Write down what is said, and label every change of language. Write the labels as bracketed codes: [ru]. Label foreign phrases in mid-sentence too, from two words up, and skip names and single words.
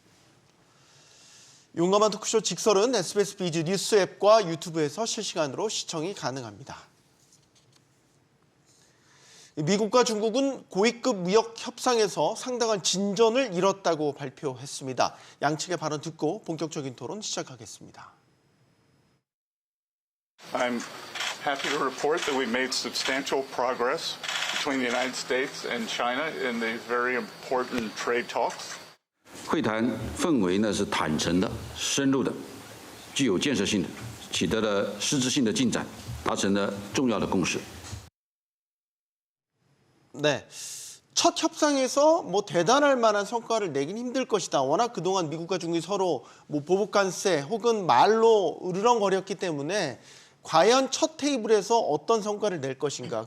[ko] 용감한 토크쇼 직설은 SBS 비즈 뉴스 앱과 유튜브에서 실시간으로 시청이 가능합니다. 미국과 중국은 고위급 무역 협상에서 상당한 진전을 이뤘다고 발표했습니다. 양측의 발언 듣고 본격적인 토론 시작하겠습니다. [en] I'm happy to report that we made substantial progress between the United States and China in these very important trade talks. [zh] 会谈氛围呢是坦诚的、深入的、具有建设性的，取得了实质性的进展，达成了重要的共识。 [ko] 네, 첫 협상에서 대단할 만한 성과를 내긴 힘들 것이다. 워낙 그동안 미국과 중국이 서로 보복관세 혹은 말로 으르렁거렸기 때문에 과연 첫 테이블에서 어떤 성과를 낼 것인가.